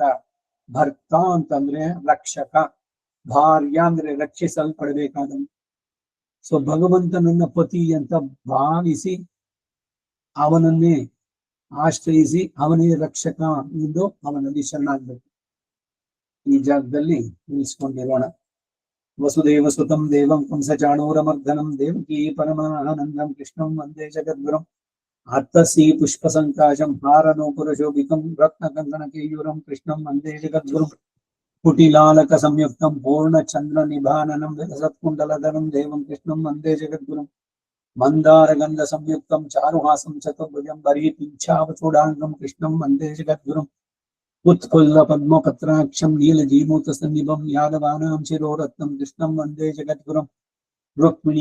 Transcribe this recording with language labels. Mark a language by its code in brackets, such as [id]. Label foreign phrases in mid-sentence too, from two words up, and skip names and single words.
[kn] ಭರ್ತ ಅಂತಂದ್ರೆ ರಕ್ಷಕ, ಭಾರ್ಯ ಅಂದ್ರೆ ರಕ್ಷಿಸಲ್ಪಡಬೇಕಾದ. ಸೊ ಭಗವಂತನನ್ನ ಪತಿ ಅಂತ ಭಾವಿಸಿ ಅವನನ್ನೇ ಆಶ್ರಯಿಸಿ ಅವನೇ ರಕ್ಷಕ ಎಂದು ಅವನಲ್ಲಿ ಶರಣಾಗಬೇಕು. ಈ ಜಾಗದಲ್ಲಿ ನಿಲ್ಲಿಸ್ಕೊಂಡಿರೋಣ. [sa] ವಸುದೇವ ಸುತಂ ದೇವಂ ಕಂಸಚಾಣೂರಮರ್ದನಂ ದೇವಕೀ ಪರಮಾನಂದಂ ಕೃಷ್ಣಂ ವಂದೇ ಜಗದ್ಗುರುಂ ಅತ್ತಸಿ ಪುಷ್ಪ ಸಂಕಾಶಂ ಹಾರನೂಪುರಶೋಭಿತಂ ರತ್ನಕಂಕಣ ಕೇಯೂರಂ ಕೃಷ್ಣಂ ವಂದೇ ಜಗದ್ಗುರುಂ ಕುಟಿಲಾಲಕ ಸಂಯುಕ್ತಂ ಪೂರ್ಣಚಂದ್ರ ನಿಭಾನನಂ ವಿಲಸತ್ಕುಂಡಲಧರಂ ದೇವಂ ಕೃಷ್ಣಂ ವಂದೇ ಜಗದ್ಗುರುಂ ಮಂದಾರಗಂಧ ಸಂಯುಕ್ತಂ ಚಾರುಹಾಸಂ ಚತುರ್ಭುಜಂ ಬರೀಪಿಂಚಾವಚೂಡಾಂಗಂ ಕೃಷ್ಣಂ ವಂದೇ ಜಗದ್ಗುರುಂ उत्फुल्ल पद्मपत्राक्षं नीलजीमूतसन्निभं यादवानां शिरोरत्नं कृष्णं वन्दे जगद्गुरुं रुक्मिणी